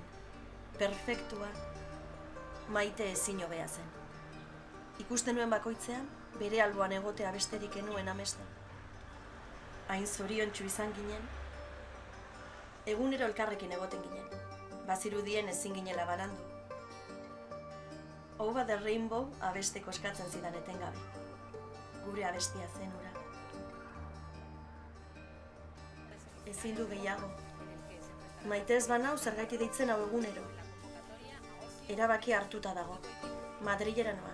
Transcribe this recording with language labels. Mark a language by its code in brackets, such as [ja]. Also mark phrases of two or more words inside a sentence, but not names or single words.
[eu] Perfektua, maite ezin hobea zen. Ikusten nuen bakoitzean, bere alboan egotea besterik enuen amesten. Hain zoriontsu izan ginen, egunero elkarrekin egoten ginen, bazirudien ezin ginela balandu. Over the Rainbow abesteko eskatzen zidan etengabe. Gure abestia zen hura. Ezin du gehiago. Maite ez banau zergaiti deitzen hau egunero. Erabaki hartuta dago. Madrilera noa.